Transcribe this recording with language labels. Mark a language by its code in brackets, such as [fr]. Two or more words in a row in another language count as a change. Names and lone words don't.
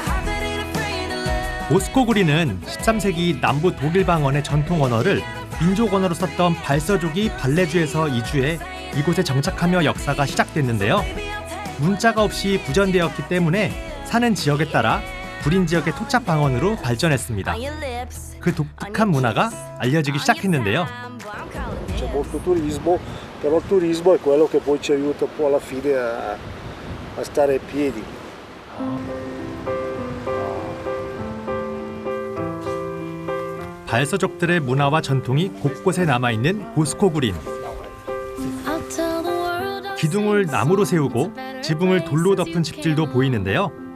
[ko] 보스코 구리는 13세기 남부 독일 방언의 전통 언어를 민족 언어로 썼던 발서족이 발레주에서 이주해 이곳에 정착하며 역사가 시작됐는데요. 문자가 없이 구전되었기 때문에 사는 지역에 따라 구린 지역의 토착 방언으로 발전했습니다. 그 독특한 문화가 알려지기 시작했는데요. [it] C'è molto turismo, però il turismo è quello che poi ci aiuta un po' alla fine a stare in piedi. [ko] 발서족들의 문화와 전통이 곳곳에 남아있는 보스코 구린. 기둥을 나무로 세우고 지붕을 돌로 덮은 집들도 보이는데요.